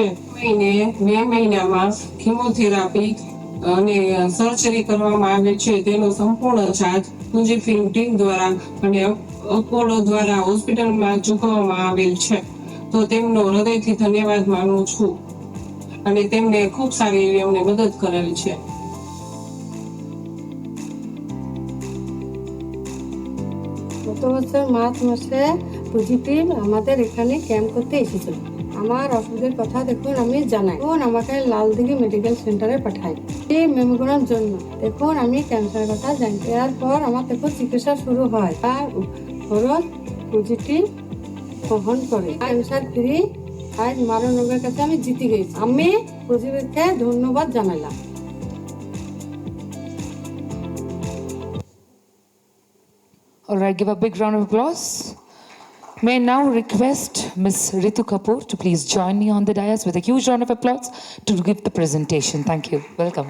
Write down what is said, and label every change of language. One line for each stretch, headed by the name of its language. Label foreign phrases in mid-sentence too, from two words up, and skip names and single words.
Gujarati: મે મહિનામાં કીમોથેરાપી અને સર્જરી કરવામાં આવે છે તેનો સંપૂર્ણ ચાર્જ ફુજી ફિલ્મ ટીમ દ્વારા અને અપોલો દ્વારા હોસ્પિટલમાં ચૂકવવામાં આવેલ છે. તો તેમનો હૃદયથી ધન્યવાદ માનું છું અને તેમને ખૂબ સારી એવી અમને મદદ કરેલ છે.
Bangla: গত বছর মার্চ মাসে পজিটিভ আমাদের এখানে ক্যাম্প করতে এসেছিল। আমার অসুবিধার কথা দেখুন আমি জানাই, তখন আমাকে লালদিঘি মেডিকেল সেন্টারে পাঠাই এই মেমোগ্রাম জন্য। দেখুন আমি ক্যান্সারের কথা জানি, এরপর আমার দেখুন চিকিৎসা শুরু হয়, তার খরচ পজিটিভ বহন করে।
English: cancer free
Bangla: আজ মারণ রোগের কাছে আমি জিতে গেছি। আমি পজিটিভকে ধন্যবাদ জানালাম।
English: All right, give a big round of applause. May I now request Ms. Ritu Kapoor to please join me on the dais with a huge round of applause to give the presentation. Thank you. Welcome.